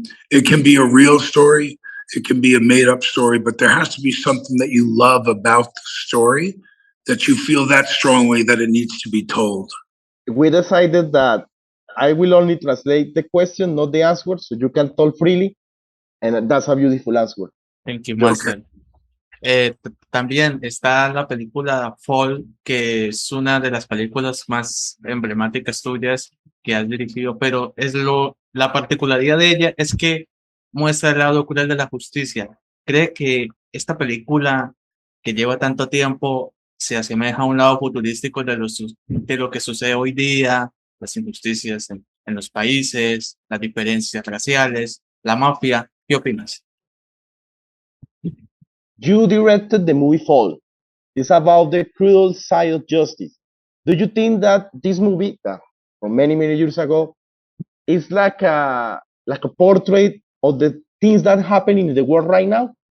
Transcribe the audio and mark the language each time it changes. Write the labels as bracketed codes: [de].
[en] It can be a real story. It can be a made-up story, but there has to be something that you love about the story, that you feel that strongly that it needs to be told. We decided that I will only translate the question, not the answer, so you can talk freely, and that's a beautiful answer. Thank you, Master. [es] También está la película Fall, que es una de las películas más emblemáticas tuyas que has dirigido, pero la particularidad de ella es que muestra el lado cruel de la justicia. ¿Cree que esta película, que lleva tanto tiempo, se asemeja a un lado futurístico de lo que sucede hoy día, las injusticias en los países, las diferencias raciales, la mafia? ¿Qué opinas? [en] You directed the movie Fall. It's about the cruel side of justice. Do you think that this movie, from many years ago, is like a portrait of the things that happen in the world right now?